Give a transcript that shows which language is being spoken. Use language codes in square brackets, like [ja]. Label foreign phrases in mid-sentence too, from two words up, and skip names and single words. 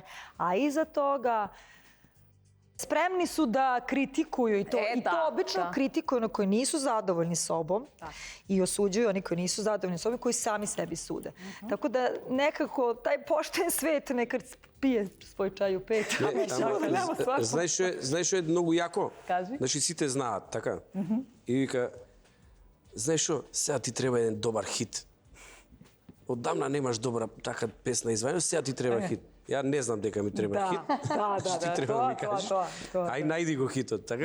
[sr] A iza toga spremni su da kritikuju i to obično kritikuju oni koji nisu zadovoljni sobom i osuđuju oni koji nisu zadovoljni sobom, koji sami sebi sude. Tako da nekako taj pošten svet nekad pije svoj čaj u 5. [mk] Знаеш што е многу јако? Кажи. Значи сите знаат, така? И вика, знаеш што, сега ти треба еден добар хит. Одамна немаш добра така песна извајана, сега ти треба хит. Ја не знам дека ми треба хит. Ти треба да ми кажеш. Ај најди го хитот, така?